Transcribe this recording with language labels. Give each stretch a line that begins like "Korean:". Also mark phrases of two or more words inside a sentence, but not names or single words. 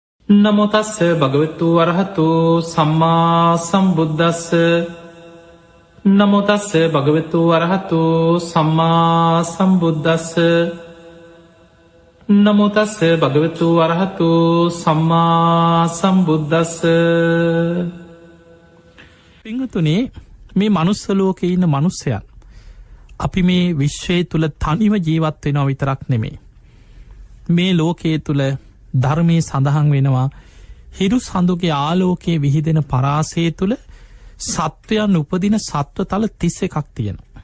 Pali: නමෝ තස්ස භගවතු වරහතු සම්මා සම්බුද්දස්ස නමෝ තස්ස භගවතු වරහතු සම්මා සම්බුද්දස්ස නමෝ තස්ස භගවතු වරහතු සම්මා සම්බුද්දස්ස.
Sinhala: පිංගතුනේ, මේ මනුස්ස ලෝකේ ඉන්න මනුස්සයන් අපි මේ විශ්වය තුල තනිව ජීවත් වෙනවා විතරක් නෙමෙයි, මේ ලෝකයේ තුල ධර්මයේ සඳහන් වෙනවා හිරු සඳුගේ ආලෝකයේ විහිදෙන පරාසය තුළ සත්වයන් උපදින සත්වතල 31ක් තියෙනවා.